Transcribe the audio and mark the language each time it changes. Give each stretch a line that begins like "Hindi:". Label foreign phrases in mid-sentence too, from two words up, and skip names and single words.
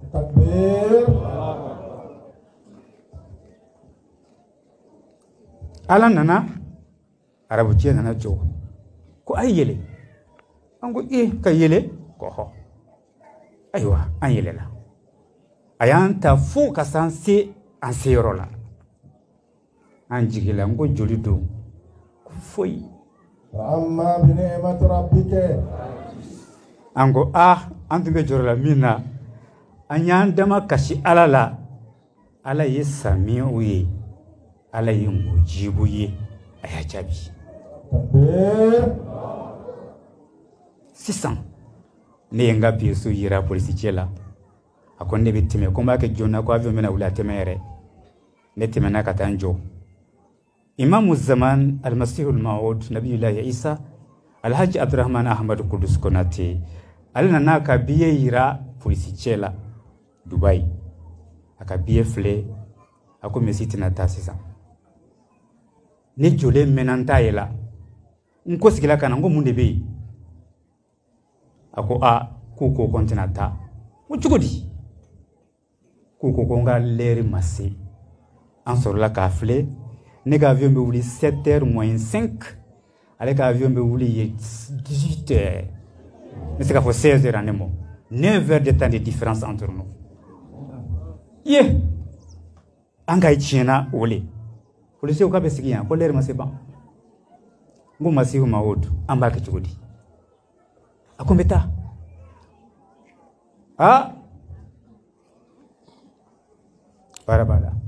Bambara: Ala nana arabu cɛ nana jɔ ko a yɛlɛ an ko ka yɛlɛ ko hɔ ayiwa an yɛlɛla a y'an ta fo ka s'an se an seyɔrɔ la an jigila n ko joli don ko foyi
Arabic: أما بنعمة ربك
Bambara: an ko an tun bɛ jɔrɔ la min na an y'an dama kasi Ala la Ala ye samiyaw ye Ala ye mujibu ye a y'a jaabi sisan ne ye n ka biyeso yira polisicɛ la a ko ne bɛ tɛmɛ ko n b'a kɛ joona ko avion bɛna wuli a tɛmɛ yɛrɛ ne tɛmɛna ka taa n jɔ imamu zaman almasihul mawud nabiyulahi isa alhaji abdurrahman ahmad kudus konate ale nana ka biye yira polisicɛ la Dubaï a ka biye filɛ a ko Messi tɛna taa sisan ne jɔlen mɛnna n t'a ye la n ko sigila ka na n ko mun de bɛ yen a ko k'u ko n tɛna taa n ko cogo di k'u ko n ka l'heure ma se an sɔrɔla k'a filɛ ne ka avion bɛ wuli 7h-5 ale ka avion bɛ wuli ye 18h n bɛ se k'a fɔ 16h ani mɔ 9h
French: de temps de différence entre nous
Bambara: ye an ka tiɲɛna o le policiers k'a bɛ sigi yan ko l'heure ma se ban n ko Masihu Mawud an b'a kɛ cogo di a ko n bɛ taa baara b'a la